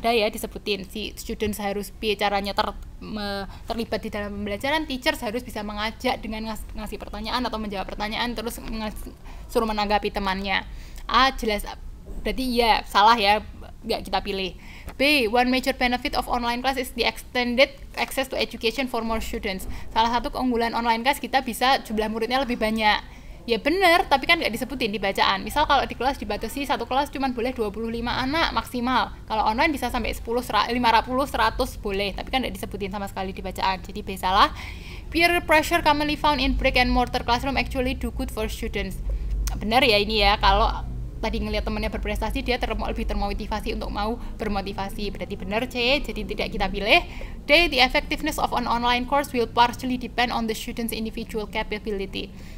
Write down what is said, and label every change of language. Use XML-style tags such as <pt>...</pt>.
<id>Ada ya disebutin, si students harus caranya terlibat di dalam pembelajaran, teachers harus bisa mengajak dengan ngasih pertanyaan atau menjawab pertanyaan, terus suruh menanggapi temannya. A, jelas, berarti ya salah ya, nggak kita pilih.</id> <en>B, one major benefit of online class is the extended access to education for more students.</en> <id>Salah satu keunggulan online class, kita bisa jumlah muridnya lebih banyak. Ya benar, tapi kan nggak disebutin di bacaan. Misal kalau di kelas dibatasi, satu kelas cuma boleh 25 anak maksimal. Kalau online bisa sampai 10, 50, 100 boleh, tapi kan nggak disebutin sama sekali di bacaan. Jadi B salah.</id> <en>Peer pressure commonly found in brick and mortar classroom actually do good for students.</en> <id>Benar ya ini ya, kalau tadi ngelihat temannya berprestasi, dia lebih termotivasi untuk mau bermotivasi. Berarti benar C, jadi tidak kita pilih.</id> <en>D, the effectiveness of an online course will partially depend on the student's individual capability.</en>